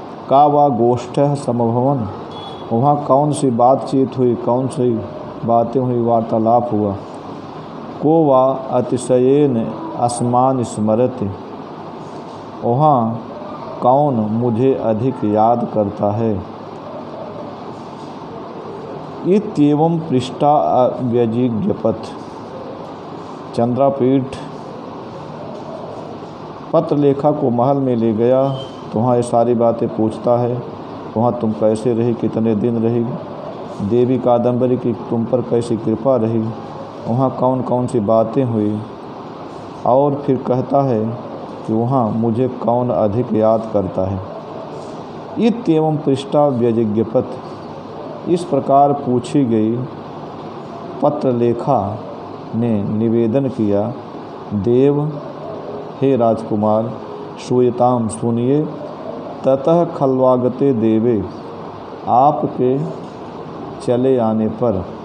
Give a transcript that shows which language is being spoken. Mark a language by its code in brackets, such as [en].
[sa] का वा गोष्ठः समभवन, [hi] वहाँ कौन सी बातचीत हुई, कौन सी बातें हुई, वार्तालाप हुआ, [sa] को वा अतिशयेन अस्मान स्मरति, [hi] वहाँ कौन मुझे अधिक याद करता है। [sa] इत्येवं पृष्ठा अव्यजिज्ञपत्। [hi] चंद्रापेड़ पत्रलेखा को महल में ले गया तो वहाँ ये सारी बातें पूछता है, वहाँ तुम कैसे रही, कितने दिन रही, देवी कादम्बरी की तुम पर कैसी कृपा रही, वहाँ कौन कौन सी बातें हुई, और फिर कहता है कि वहाँ मुझे कौन अधिक याद करता है। [sa] इत्येवं पृष्ठा व्यजिज्ञपत्। [hi] इस प्रकार पूछी गई पत्रलेखा ने निवेदन किया, देव, हे राजकुमार, श्रूयताम, सुनिए, [sa] ततः खल्वागते देवे, [hi] आपके चले आने पर,